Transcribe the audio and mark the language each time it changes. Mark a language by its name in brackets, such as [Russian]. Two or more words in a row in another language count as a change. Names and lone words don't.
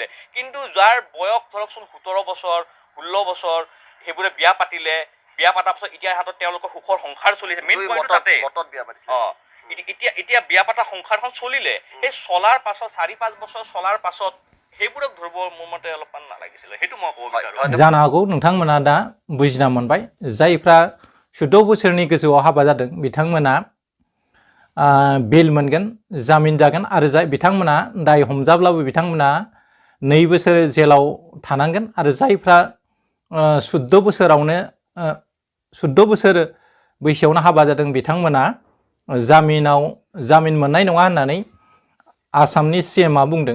[Assamese] কিন্তু যাৰ বয়স ধৰকচোন 17 বছৰ 16 বছৰ সেইবোৰে বিয়া পাতিলে, বিয়া পতাৰ পাছত এতিয়া হাতত তেওঁলোকৰ সুখৰ সংসাৰ চলিছে, [English] main point [Assamese] তাতে। এতিয়া বিয়া পতা সংসাৰখন চলিলে, সেই চলাৰ পাছত 4-5 বছৰ চলাৰ পাছত সেইবোৰক ধৰিব মোৰ মতে অলপমান নালাগিছিলে, সেইটো মই ক'ব বিচাৰোঁ। [Bodo] जानो हागौ नोंथांमोना दा बुजिना मोनबाय जायफ्रा 14 बोसोरनि गोजौआव हाबा जादों बिथांमोना बेल मोनगोन, जामिन जागोन आरो बिथांमोना दाय हमजाब्लाबो बिथांमोना 2 बोसोर जेलाव थानांगोन आरो जायफ्रा 14 बोसोरावनो 14 बोसोर बैसोआवनो हाबा जादों बिथांमोना जामिन मोननाय नङा होननानै आसामनि CMआ बुंदों।